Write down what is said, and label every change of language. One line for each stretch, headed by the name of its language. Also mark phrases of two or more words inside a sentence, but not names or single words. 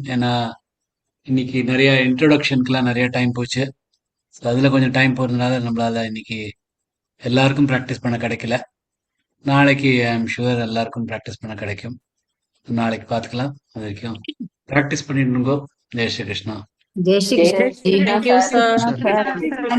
Tamil: ஏன்னா இன்னைக்கு நிறைய இன்ட்ரோடக்ஷனுக்குலாம் நிறைய டைம் போச்சு. ஸோ அதில் கொஞ்சம் டைம் போகிறதுனால நம்மளால இன்னைக்கு எல்லாருக்கும் ப்ராக்டிஸ் பண்ண கிடைக்கல. நாளைக்கு
English: I am sure
Tamil: எல்லாருக்கும் ப்ராக்டிஸ் பண்ண கிடைக்கும். நாளைக்கு பார்த்துக்கலாம். அது வரைக்கும் ப்ராக்டிஸ் பண்ணிட்டு இருங்கோ.
Hindi: जय श्री कृष्णा. जय श्री Jai கிருஷ்ணா. Shri
English: Thank you, Krishna, sir. sir.